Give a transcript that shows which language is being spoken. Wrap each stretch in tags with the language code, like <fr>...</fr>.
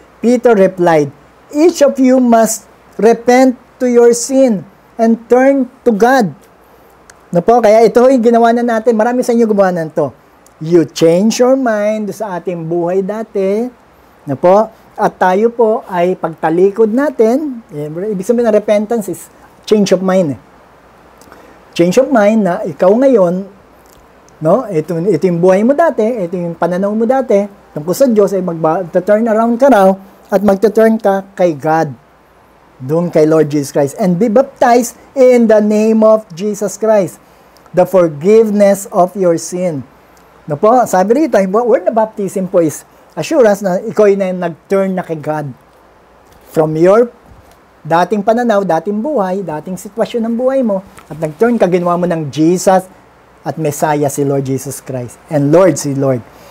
<en>Peter replied, each of you must repent to your sin and turn to God.</en> <tl>No po, kaya ito yung ginawa na natin. Marami sa inyo gumawa na ito.</tl> <en>You change your mind</en> <tl>sa ating buhay dati. No po, at tayo po ay pagtalikod natin. Ibig sabihin na</tl> <en>repentance is change of mind. Change of mind</en> <tl>na ikaw ngayon, no? Ito yung buhay mo dati, ito yung pananaw mo dati, tungkol sa Diyos ay mag-turn around ka raw at mag-turn ka kay God. Doon kay Lord Jesus Christ.</tl> <en>And be baptized in the name of Jesus Christ. The forgiveness of your sin.</en> <tl>No po, sabi rito, word na baptism po is assurance na ikaw na nag-turn na kay God. From your dating pananaw, dating buhay, dating sitwasyon ng buhay mo, at nag-turn ka, ginawa mo ng Jesus at Messiah si Lord Jesus Christ. And Lord si Lord.</tl>